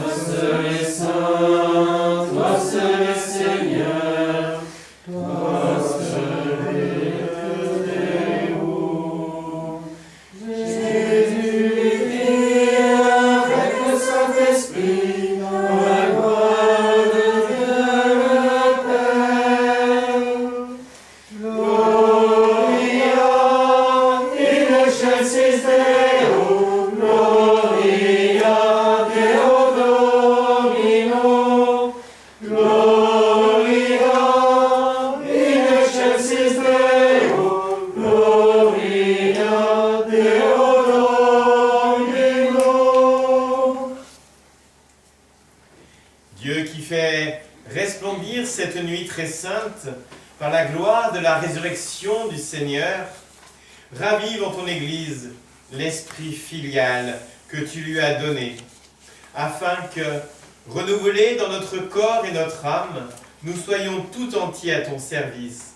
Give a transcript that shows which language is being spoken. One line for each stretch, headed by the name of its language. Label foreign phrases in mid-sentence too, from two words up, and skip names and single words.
French: seul est saint, toi seul est Seigneur, toi seul est Déo. Jésus vit avec le Saint-Esprit, dans la gloire de Dieu le Père.
Latin: Gloria in excelsis Deo, Gloria Deo Domino, Gloria in excelsis Deo, Gloria Deo Domino.
French: Dieu qui fait resplendir cette nuit très sainte par la gloire de la résurrection du Seigneur, ravive en ton Église l'esprit filial que tu lui as donné, afin que, renouvelés dans notre corps et notre âme, nous soyons tout entiers à ton service.